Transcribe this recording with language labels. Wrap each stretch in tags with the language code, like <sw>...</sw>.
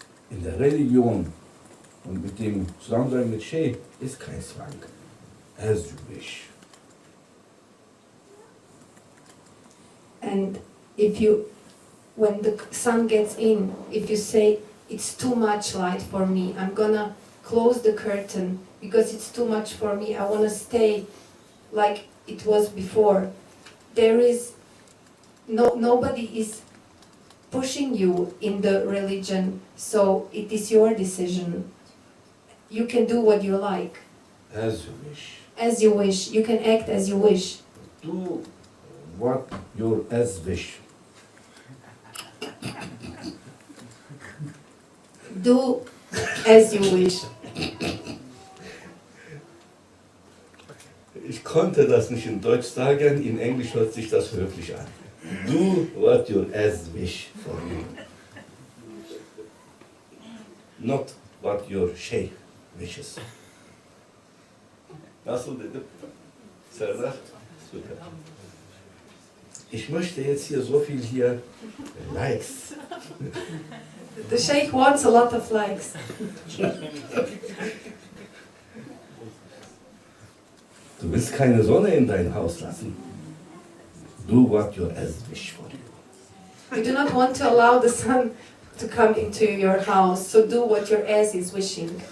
<de>In der Religion und mit dem Zusammensein mit Sheikh ist kein Zwang. Ich.</de> <en>And when the sun gets in, if you say it's too much light for me, I'm gonna close the curtain because it's too much for me. I want to stay like it was before. There is nobody is pushing you in the religion, so it is your decision. You can do what you like. As you wish. As you wish. You can act as you wish. Do what your as wish. Do as you wish.</en> <de>Ich konnte das nicht in Deutsch sagen, in Englisch hört sich das höflich an.</de> <en>Do what your as wish for you. Not what your sheikh wishes.</en> <tr>Nasıl dedim? Serdar? Super.</tr> <de>Ich möchte jetzt hier so viel hier Likes.</de> <en>The sheikh wants a lot of likes.</en> <de>Du willst keine Sonne in dein Haus lassen.</de> <en>Do what your as wish for you. You do not want to allow the sun to come into your house, so do what your ass is wishing.</en>